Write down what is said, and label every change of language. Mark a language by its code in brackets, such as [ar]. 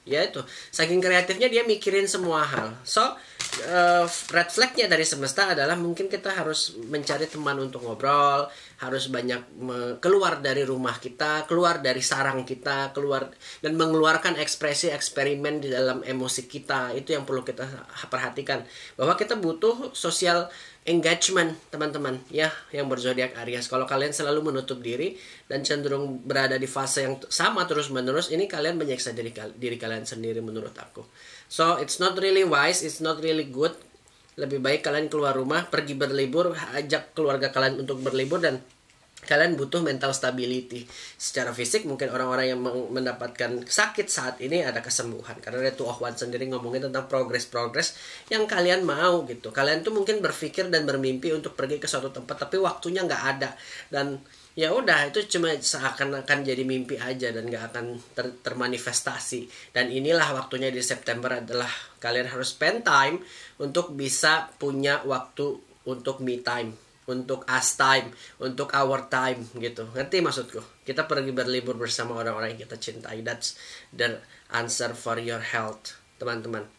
[id] Ya itu, saking kreatifnya dia mikirin semua hal. So, red flagnya dari semesta adalah mungkin kita harus mencari teman untuk ngobrol, harus banyak keluar dari rumah kita, keluar dari sarang kita, keluar dan mengeluarkan ekspresi eksperimen di dalam emosi kita. Itu yang perlu kita perhatikan, bahwa kita butuh sosial engagement teman-teman ya, yang berzodiak Aries. Kalau kalian selalu menutup diri dan cenderung berada di fase yang sama terus-menerus, ini kalian menyiksa diri kalian sendiri menurut aku. [en] So it's not really wise, it's not really good. [id] Lebih baik kalian keluar rumah, pergi berlibur, ajak keluarga kalian untuk berlibur, dan kalian butuh [en] mental stability. [id] Secara fisik mungkin orang-orang yang mendapatkan sakit saat ini ada kesembuhan, karena Two of Wands sendiri ngomongin tentang progres yang kalian mau gitu. Kalian tuh mungkin berpikir dan bermimpi untuk pergi ke suatu tempat, tapi waktunya nggak ada, dan ya udah itu cuma seakan-akan jadi mimpi aja dan nggak akan termanifestasi. Dan inilah waktunya di September adalah kalian harus [en] spend time [id] untuk bisa punya waktu untuk [en] me time, [id] untuk [en] us time, [id] untuk [en] our time [id] gitu. Ngerti maksudku? Kita pergi berlibur bersama orang-orang yang kita cintai. [en] That's the answer for your health, [id] teman-teman.